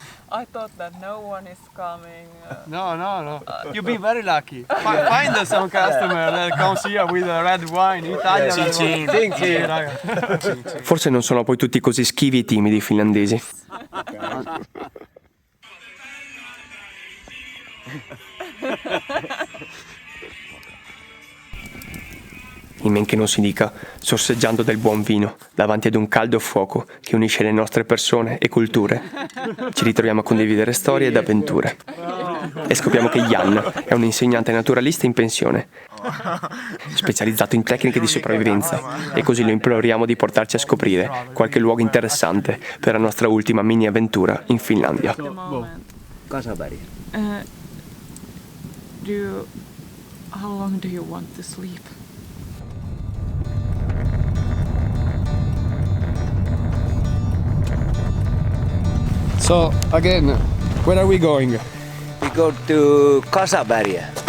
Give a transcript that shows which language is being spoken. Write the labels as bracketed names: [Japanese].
[English] I thought that no one is coming. No. You've been very lucky. Find us some customer that comes here with a red wine. Italian red wine. [Italian] Sì, raga. Forse non sono poi tutti così schivi e timidi i finlandesi. In men che non si dica, sorseggiando del buon vino davanti ad un caldo fuoco che unisce le nostre persone e culture, ci ritroviamo a condividere storie ed avventure. E scopriamo che Jan è un insegnante naturalista in pensione, specializzato in tecniche di sopravvivenza, e così lo imploriamo di portarci a scoprire qualche luogo interessante per la nostra ultima mini avventura in Finlandia. [English] Kasaberg. How long do you want to sleep? So, again, where are we going? We go to Kasaberg.